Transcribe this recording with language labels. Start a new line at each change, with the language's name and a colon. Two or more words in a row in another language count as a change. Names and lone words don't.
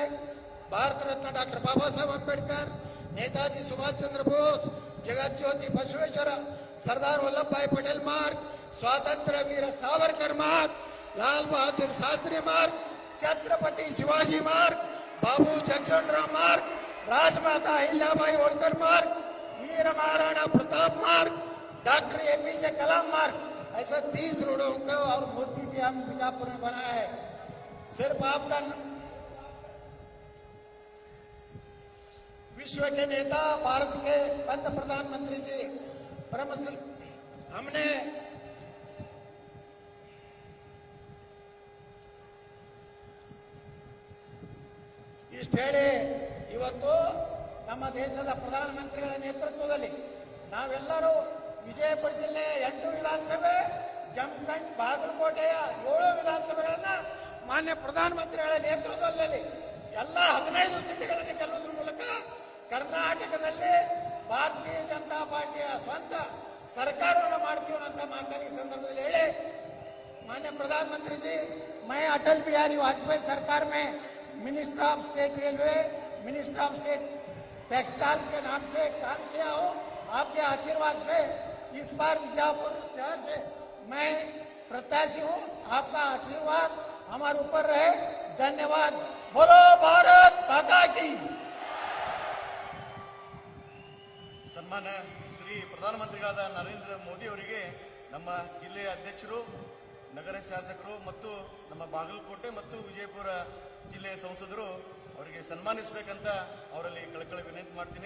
Hindi: भारत रत्न डॉक्टर बाबा साहब अम्बेडकर, नेताजी सुभाष चंद्र बोस, जगत ज्योति बसवेश्वर, सरदार वल्लभ भाई पटेल मार्ग, स्वातंत्र्य वीर सावरकर मार्ग, लाल बहादुर शास्त्री मार्ग, छत्रपति शिवाजी मार्ग, बाबू जगजीवनराम मार्ग, राजमाता अहिल्याबाई होलकर मार्ग, वीर महाराणा प्रताप मार्ग, डॉक्टर एपीजे कलाम मार्ग, ऐसा 30 रोडों का और मूर्ति भी हम बीजापुर में बनाया है. सिर्फ आपका विश्व के नेता, भारत के पंत प्रधानमंत्री जी परम हमने
Kannada: ಇಷ್ಟು ಹೇಳಿ ಇವತ್ತು ನಮ್ಮ ದೇಶದ ಪ್ರಧಾನಮಂತ್ರಿಗಳ ನೇತೃತ್ವದಲ್ಲಿ ನಾವೆಲ್ಲರೂ ವಿಜಯಪುರ ಜಿಲ್ಲೆ 8 ವಿಧಾನಸಭೆ, ಜಮಖಂಡ್, ಬಾಗಲಕೋಟೆಯ 7 ವಿಧಾನಸಭೆಗಳನ್ನ ಮಾನ್ಯ ಪ್ರಧಾನಮಂತ್ರಿಗಳ ನೇತೃತ್ವದಲ್ಲಿ ಎಲ್ಲ 15 ಸೀಟುಗಳನ್ನು ಗೆಲ್ಲುವುದರ ಮೂಲಕ ಕರ್ನಾಟಕದಲ್ಲಿ ಭಾರತೀಯ ಜನತಾ ಪಾರ್ಟಿಯ ಸ್ವಂತ ಸರ್ಕಾರವನ್ನು ಮಾಡ್ತೀವಿ ಅಂತ ಮಾತನ್ನು ಈ ಸಂದರ್ಭದಲ್ಲಿ ಹೇಳಿ,
Hindi: माननीय प्रधानमंत्री जी, मैं अटल बिहारी वाजपेयी सरकार में
English: minister of state railway, minister of state textile
Hindi: के नाम से काम किया हूँ. आपके आशीर्वाद से इस बार बीजापुर शहर से मैं प्रत्याशी हूँ. आपका आशीर्वाद हमारे ऊपर रहे. धन्यवाद. बोलो भारत माता की.
Kannada: ಸನ್ಮಾನ್ಯ ಶ್ರೀ ಪ್ರಧಾನಮಂತ್ರಿಗಳಾದ ನರೇಂದ್ರ ಮೋದಿ ಅವರಿಗೆ ನಮ್ಮ ಜಿಲ್ಲೆಯ ಅಧ್ಯಕ್ಷರು, ನಗರ ಶಾಸಕರು ಮತ್ತು ನಮ್ಮ ಬಾಗಲಕೋಟೆ ಮತ್ತು ವಿಜಯಪುರ ಜಿಲ್ಲೆಯ ಸಂಸದರು ಅವರಿಗೆ ಸನ್ಮಾನಿಸಬೇಕಂತ ಅವರಲ್ಲಿ ಕಳಕಳಿ ವಿನಂತಿ ಮಾಡ್ತೀನಿ.